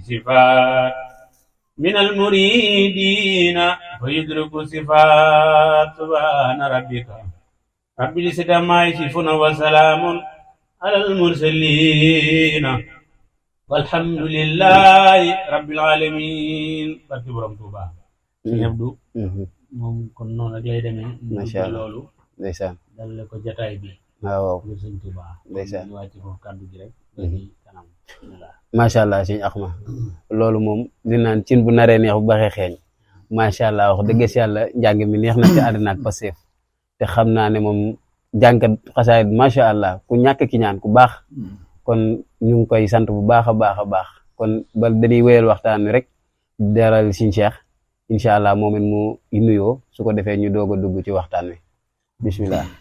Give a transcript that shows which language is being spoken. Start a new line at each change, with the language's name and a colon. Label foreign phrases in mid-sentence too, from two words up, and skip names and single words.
Arabic: صفات من المريدين ويدرك صفات سبحان ربك رب العزة عما يصفون وسلام على المرسلين والحمد لله رب العالمين
Wolof: barke borom Tuuba ñabdu moom kon noonu rek lay demee
Arabic: ما شاء الله
Wolof: loolu ndeysaan dal ko jataay bi waaw ngir sëñ Tuuba ndeysaan ñu wàcc foofu kàddu gi rek ci kanam
Arabic: ما شاء الله
Wolof: sëñ Axma loolu moom di naan cin bu naree neex bu baxee xeeñ
Arabic: ما شاء الله
Wolof: wax dëgg si yàlla njàng mi neex na ci àddina ak Pastef te xam naa ne moom jànkat xasaayit
Arabic: ما شاء الله
Wolof: ku ñàkk ki ñaan ku baax kon ñu ngi koy sant bu baax a baax a baax kon ba dañuy wéyal waxtaan wi rek daral Sëñ Cheikh
Arabic: إن شاء الله
Wolof: moom it mu nuyoo su ko defee ñu doog a dugg ci waxtaan wi bismillah